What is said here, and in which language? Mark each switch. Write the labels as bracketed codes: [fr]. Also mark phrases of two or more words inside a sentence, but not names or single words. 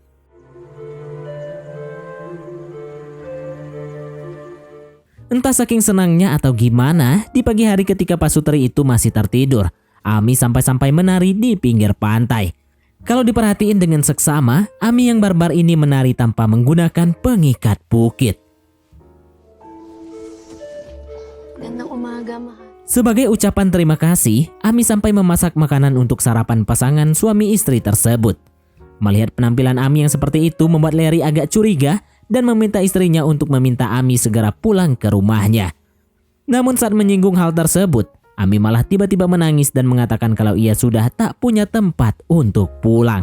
[id] Entah saking senangnya atau gimana, di pagi hari ketika pasutri itu masih tertidur, Ami sampai-sampai menari di pinggir pantai. Kalau diperhatiin dengan seksama, Ami yang barbar ini menari tanpa menggunakan pengikat bukit. [tl] Gandang umaga, mahal. [id] Sebagai ucapan terima kasih, Ami sampai memasak makanan untuk sarapan pasangan suami istri tersebut. Melihat penampilan Ami yang seperti itu membuat Larry agak curiga dan meminta istrinya untuk meminta Ami segera pulang ke rumahnya. Namun saat menyinggung hal tersebut, Ami malah tiba-tiba menangis dan mengatakan kalau ia sudah tak punya tempat untuk pulang.